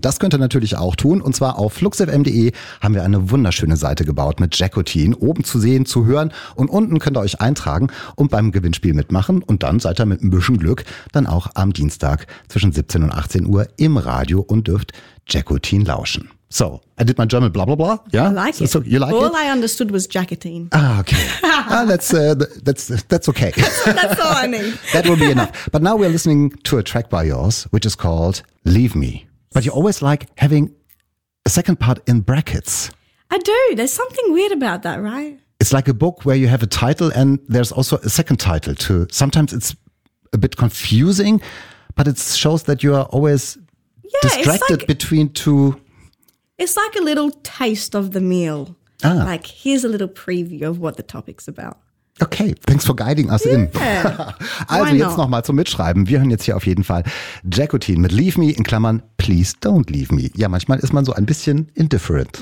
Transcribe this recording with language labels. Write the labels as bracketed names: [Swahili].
[German] Das könnt ihr natürlich auch tun. Und zwar auf fluxfm.de haben wir eine wunderschöne Seite gebaut mit Jacqueline, oben zu sehen, zu hören. Und unten könnt ihr euch eintragen und beim Gewinnspiel mitmachen. Und dann seid ihr mit ein bisschen Glück dann auch am Dienstag zwischen 17 und 18 Uhr im Radio und dürft Jacqueline lauschen. [English] So, I did my German blah blah blah. Yeah, I like so, it. You like all it? All I understood was Jacqueline. Ah, okay. that's okay. That's all I need. That will be enough. But now we're listening to a track by yours, which is called Leave Me. But you always like having a second part in brackets. I do. There's something weird about that, right? It's like a book where you have a title and there's also a second title too. Sometimes it's a bit confusing. But it shows that you are always distracted between two. It's like a little taste of the meal. Ah. Like, here's a little preview of what the topic's about. Okay, thanks for guiding us in. [German] Also, jetzt nochmal zum Mitschreiben. Wir hören jetzt hier auf jeden Fall Jacqueline mit Leave Me in Klammern, Please Don't Leave Me. Ja, manchmal ist man so ein bisschen indifferent.